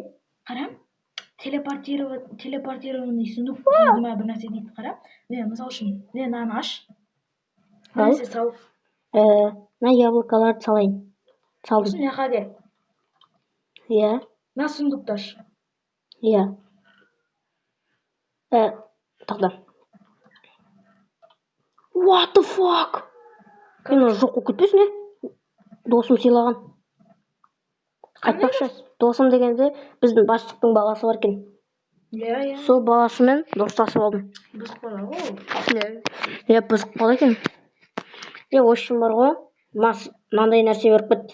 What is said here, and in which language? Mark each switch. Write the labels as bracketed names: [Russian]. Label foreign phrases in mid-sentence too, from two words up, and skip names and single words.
[Kazakh] Қарам, [Russian] телепортированный сундук [Kazakh] дейді ма, бір нәрсе дейді, қарам. Мысал үшін, наны аш. Нәрсе сал. Яблокаларды салайын. Салдым. Сосын яқа кел. Иә. Сундукты аш. Иә. Тоқта. [English] What the fuck? [Kazakh] Мен жоқ болып кетпесін, е? Досым сыйлаған. Айтпақшы, досым дегенде біздің бастықтың баласы бар екен. Иә. Сол баласымен достасып алдым. Бұзық бала ғой. Иә, бұзық бала екен. Общем бар ғой, мынандай нәрсе беріп кетті.